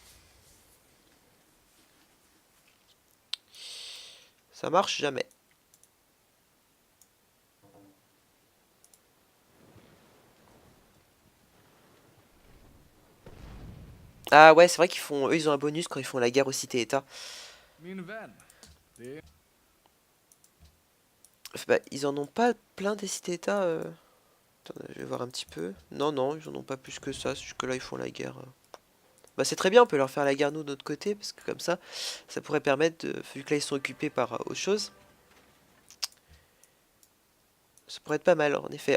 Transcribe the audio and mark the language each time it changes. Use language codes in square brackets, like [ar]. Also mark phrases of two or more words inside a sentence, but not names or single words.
[fr] Ça marche jamais. Ah ouais, c'est vrai qu'ils font... Eux, ils ont un bonus quand ils font la guerre aux cités-états. [sv] Min vän, det är [fr] Bah, ils en ont pas plein des cités-états. Attends, je vais voir un petit peu. Non, non, ils en ont pas plus que ça. Jusque-là, ils font la guerre. Bah, c'est très bien, on peut leur faire la guerre nous de notre côté, parce que comme ça pourrait permettre de... Vu que là, ils sont occupés par autre chose. Ça pourrait être pas mal, en effet.